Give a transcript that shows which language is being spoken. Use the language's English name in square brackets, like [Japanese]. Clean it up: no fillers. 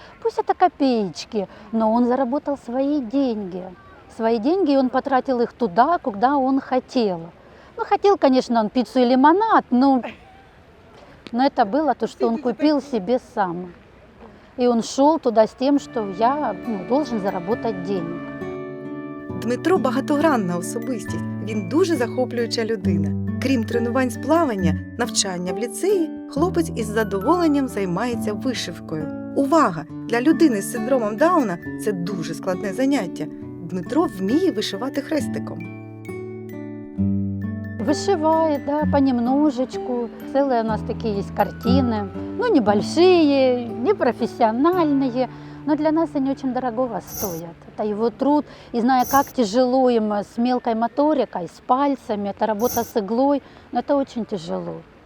[Russian] Пусть это копеечки, но он заработал свои деньги. Свои деньги, и он потратил их туда, куда он хотел. Ну, хотел, конечно, он пиццу и лимонад, но это было то, что он купил себе сам. И он шел туда с тем, что я должен заработать денег. [Ukrainian] Дмитро – багатогранна особистість. Він дуже захоплююча людина. Крім тренувань з плавання, навчання в ліцеї, хлопець із задоволенням займається вишивкою. Увага! Для людини з синдромом Дауна це дуже складне заняття. Дмитро вміє вишивати хрестиком. [Russian] Вышивает, да, понемножечку. Целые у нас такие есть картины. Ну, небольшие, не профессиональные, но для нас они очень дорогого стоят. Это его труд. И зная, как тяжело им с мелкой моторикой, с пальцами, это работа с иглой, но это очень тяжело.